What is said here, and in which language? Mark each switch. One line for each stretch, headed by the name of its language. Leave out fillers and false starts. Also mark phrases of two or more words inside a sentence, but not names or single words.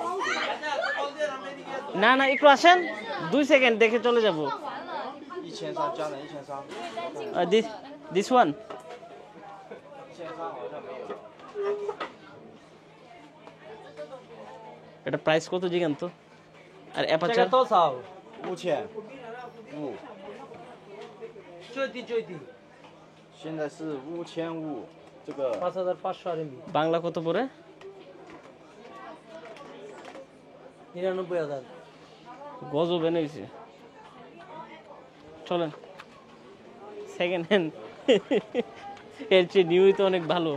Bangla: না না, একটু আসেন, 2 সেকেন্ড দেখে চলে যাব।
Chinese: 1300 加了1300
English: this one.
Bangla: এটা প্রাইস কত জিগান তো? আর অ্যাপারচার
Chinese: 多少 5500 最低现在是5500这个 8500 RMB
Bangla: বাংলা কত পড়ে? 99,000 গজব এনে হয়েছে। চলেন
English: second hand
Bangla: এর চেয়ে নিউই তো অনেক ভালো।